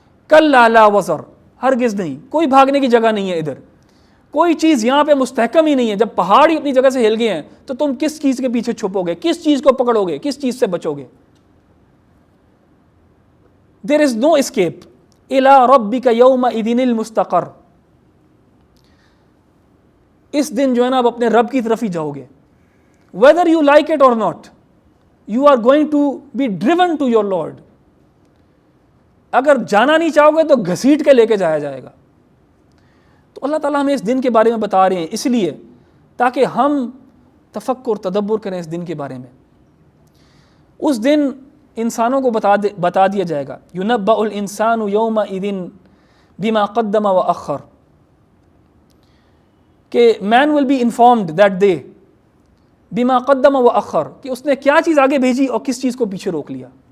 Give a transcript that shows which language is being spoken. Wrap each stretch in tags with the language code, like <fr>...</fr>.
<ar>کلا لا وزر،</ar> <ur>ہرگز نہیں، کوئی بھاگنے کی جگہ نہیں ہے ادھر، کوئی چیز یہاں پہ مستحکم ہی نہیں ہے. جب پہاڑ ہی اپنی جگہ سے ہل گئے ہیں تو تم کس چیز کے پیچھے چھپو گے، کس چیز کو پکڑو گے، کس چیز سے بچو گے.</ur> <en>There is no escape.</en> <ar>الی ربک یومئذ المستقر.</ar> <ur>اس دن جو ہے نا اب اپنے رب کی طرف ہی جاؤ گے.</ur> <en>whether you like it or not, you are going to be driven to your Lord.</en> <ur>اگر جانا نہیں چاہو گے تو گھسیٹ کے لے کے جایا جائے گا. تو اللہ تعالیٰ ہمیں اس دن کے بارے میں بتا رہے ہیں اس لیے تاکہ ہم تفکر تدبر کریں اس دن کے بارے میں. اس دن انسانوں کو بتا دیا جائے گا.</ur> <ar>يُنَبَّأُ الْإِنسَانُ يَوْمَئِذٍ بِمَا قَدَّمَ وَأَخَّرَ،</ar> <ur>کہ</ur> <en>man will be informed that day</en> <ar>بما قدم و اخر،</ar> <ur>کہ اس نے کیا چیز آگے بھیجی اور کس چیز کو پیچھے روک لیا.</ur>